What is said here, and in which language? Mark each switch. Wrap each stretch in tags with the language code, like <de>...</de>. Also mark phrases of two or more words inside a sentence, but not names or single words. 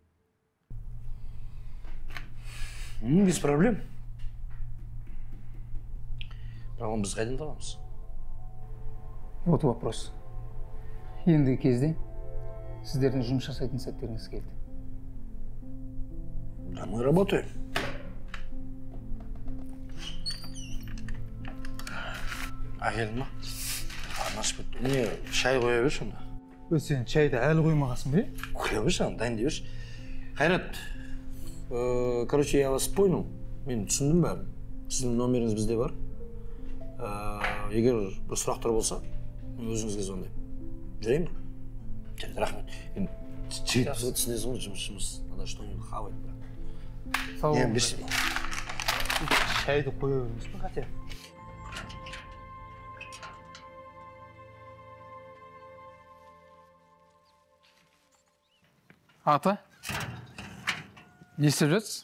<ru>Без проблем.</ru> <kk>Бірақ біз қайдан табамыз?</kk> <ru>Вот вопрос.</ru> <kk>Ендігі кезде сіздердің жұмыс жасайтын сәттеріңіз келді.</kk> <ru>Да мы работаем.</ru> <kk>Әкелдің ма? Анаш бітті. Не, шай қоя берші онда. Сен шайды әлі қоймағасың бе? Қоя берші, дайындай берші. Қайрат, короче,</kk> <ru>я вас понял.</ru> <kk>Мен түсіндім бәрін. Сіздің номеріңіз бізде бар. Егер бір сұрақтар болса, өзіңізге звондаймын. Жүрейін бе? Жарайды, рахмет. Жігіт бізге түсінесің ғой, жұмысшымыз.</kk> <ru>Надо что-нибудь хавать.</ru> <kk>Сау Не, болыңыз. берші. Шайды қоя бермес пе қате? Ата, не істеп жатсыз?</kk>